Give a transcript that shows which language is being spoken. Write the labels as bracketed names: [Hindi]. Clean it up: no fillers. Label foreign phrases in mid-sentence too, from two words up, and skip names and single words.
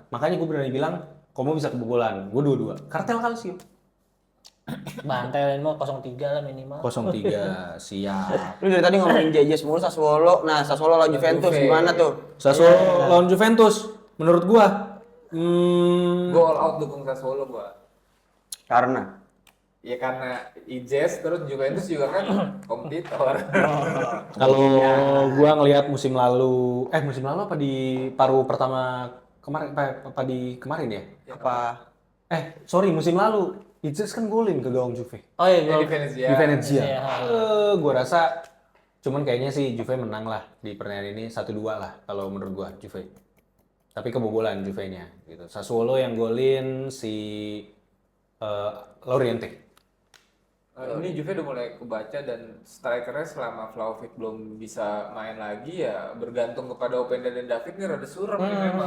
[Indonesian] Makanya gue berani bilang Como bisa kebobolan. Gue 2-2. Kartel Calcio. Bantai mau 0-3 lah minimal. 0-3 siap. Lu dari tadi ngomongin JJ mulu Sassuolo. Nah, Sassuolo lawan Juventus gimana tuh? Sassuolo lawan Juventus. Menurut gua Gue [English] all out [Indonesian] dukung Sassuolo gua. Karena Ya karena Ijes terus Juventus juga kan kompetitor. kalau gua ngelihat musim lalu apa di paruh pertama kemarin apa di kemarin ya? apa? Sorry musim lalu Itses kan golin ke gawang Juve. Oh iya, Di gol. Venezia. Di Venezia. Iya. Gua rasa cuman kayaknya sih Juve menang lah di pertandingan ini 1-2 lah kalau menurut gua Juve. Tapi kebobolan Juve-nya gitu. Sassuolo yang golin si Loriente. Ini Juve udah mulai kebaca dan strikernya selama Vlahovic belum bisa main lagi ya bergantung kepada Openda dan David nih rada suram nih memang.